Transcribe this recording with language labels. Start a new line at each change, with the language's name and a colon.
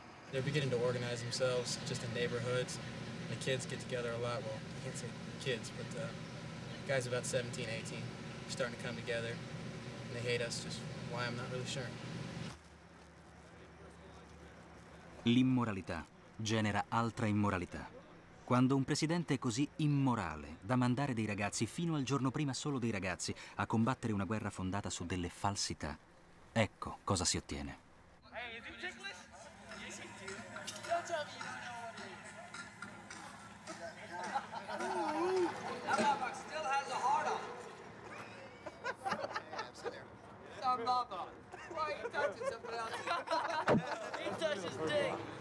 English: They're beginning to organize themselves just in neighborhoods. The kids get together a lot. Well, I can't say kids, but guys about 17, 18 are starting to come together, and they hate us. Just why, I'm not really sure.
Italian: L'immoralità genera altra immoralità. Quando un presidente è così immorale da mandare dei ragazzi, fino al giorno prima solo dei ragazzi, a combattere una guerra fondata su delle falsità, ecco cosa si ottiene.
English: Hey, is he ticklish? Yes, he do. Don't tell me you don't know what it is. That motherfucker still has a heart on. I'm not on. Why are you touching somebody else? He touches dick.